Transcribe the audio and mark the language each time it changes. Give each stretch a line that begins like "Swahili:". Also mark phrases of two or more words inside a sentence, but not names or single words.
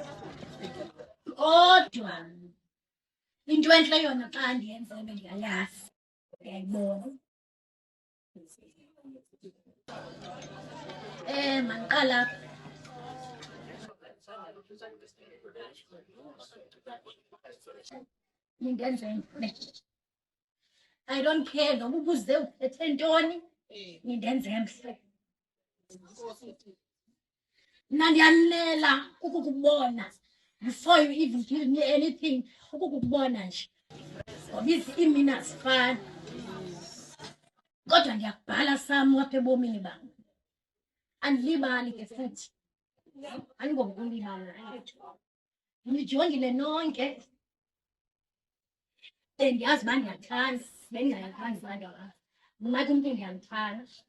Xhosa: kodwa into entle yona xa ndiyenzelwe ndiyayazi ndiyayibona mandiqala nindenzeni
English: I don't care
Xhosa: noba ubuze uthethe ntoni nindenze mhle mna ndiyanilela ukukubona
English: before you even give me anything
Xhosa: ukukubona nje ngoba iimini azifani kodwa ndiyakubhala sam apha ebomini bam andilibali ke futhi andingokulibala ndijongile nonke ndiyazi uba ndiyathanda bendingayathandi abantu aba mna ke umntu ndiyamthanda